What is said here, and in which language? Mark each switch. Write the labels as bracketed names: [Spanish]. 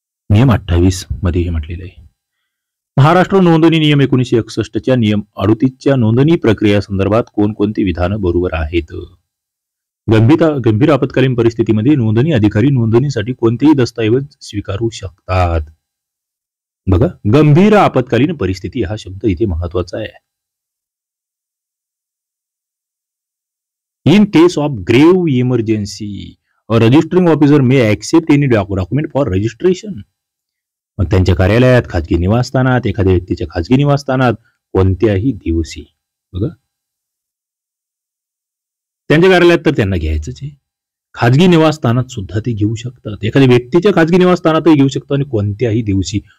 [Marathi] नियम 28 मध्ये हे म्हटलेलं आहे. महाराष्ट्र नोंदणी नियम 1961च्या नियम 38च्या नोंदणी प्रक्रिया संदर्भात कोणकोणती विधानं बरोबर आहेत? गंभीर आपत्कालीन परिस्थितीमध्ये नोंदणी अधिकारी नोंदणीसाठी कोणतेही दस्तऐवज स्वीकारू शकतात. बघा, गंभीर आपत्कालीन परिस्थिती हा शब्द इथे महत्वाचा आहे. [English] In case of grave emergency registering officer may accept any document for registration. [Marathi] मग त्यांच्या कार्यालयात, खाजगी निवासस्थानात, एखाद्या व्यक्तीच्या खाजगी निवासस्थानात कोणत्याही दिवशी. बघा, त्यांच्या कार्यालयात तर त्यांना घ्यायचंच आहे, खाजगी निवासस्थानात सुद्धा ते घेऊ शकतात, एखाद्या व्यक्तीच्या खाजगी निवासस्थानातही घेऊ शकतात, आणि कोणत्याही दिवशी.